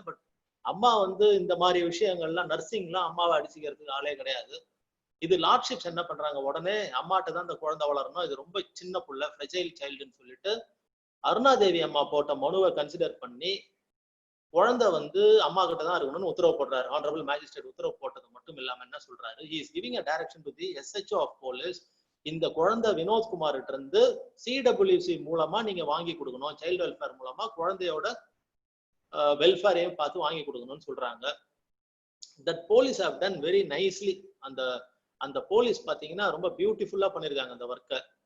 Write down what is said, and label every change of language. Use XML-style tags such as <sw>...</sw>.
<ta>But அம்மா வந்து இந்த மாதிரி விஷயங்கள்லாம் நர்சிங்லாம் அம்மாவை அடிச்சுக்கிறதுக்கு ஆளே கிடையாது. இது லார்ட்ஷிப்ஸ் என்ன பண்றாங்க, உடனே அம்மாட்ட தான் இந்த குழந்தை வளரணும், இது ரொம்ப சின்ன புள்ள ஃப்ரெஜைல் சைல்டுன்னு சொல்லிட்டு அருணாதேவி அம்மா போட்ட மனுவை கன்சிடர் பண்ணி குழந்தை வந்து அம்மா கிட்ட தான் இருக்கணும்னு உத்தரவு போடுறாரு. ஆனரபிள் மேஜிஸ்ட்ரேட் உத்தரவு போட்டது மட்டும் இல்லாம என்ன சொல்றாரு,</ta> <en>he is giving a direction to the SHO of police.</en> <ta>இந்த குழந்தை வினோத்குமார் கிட்ட இருந்து CWC மூலமா நீங்க வாங்கி கொடுக்கணும், சைல்டு வெல்ஃபேர் மூலமா குழந்தையோட வெல்ஃபேரையும் பார்த்து வாங்கி கொடுக்கணும்னு சொல்றாங்க.</ta> <en>That police have done very nicely.</en> <ta>அந்த அந்த போலீஸ் பாத்தீங்கன்னா ரொம்ப பியூட்டிஃபுல்லா பண்ணிருக்காங்க அந்த ஒர்க்கை.</ta>